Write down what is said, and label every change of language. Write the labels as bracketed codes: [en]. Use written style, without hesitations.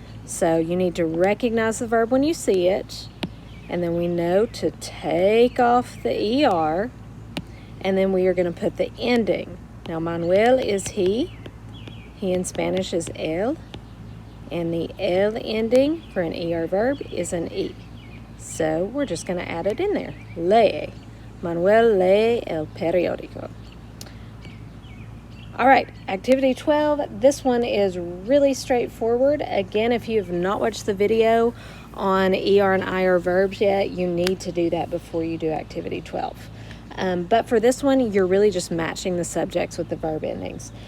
[en] So you need to recognize the verb when you see it, and then we know to take off the ER, and then we are going to put the ending. Now, Manuel is he. He in Spanish is él. And the él ending for an ER verb is an E. So we're just going to add it in there. [es] Lee. Manuel lee el periódico. [en] All right, activity 12. This one is really straightforward. Again, if you have not watched the video on ER and IR verbs yet, you need to do that before you do activity 12. But for this one, you're really just matching the subjects with the verb endings.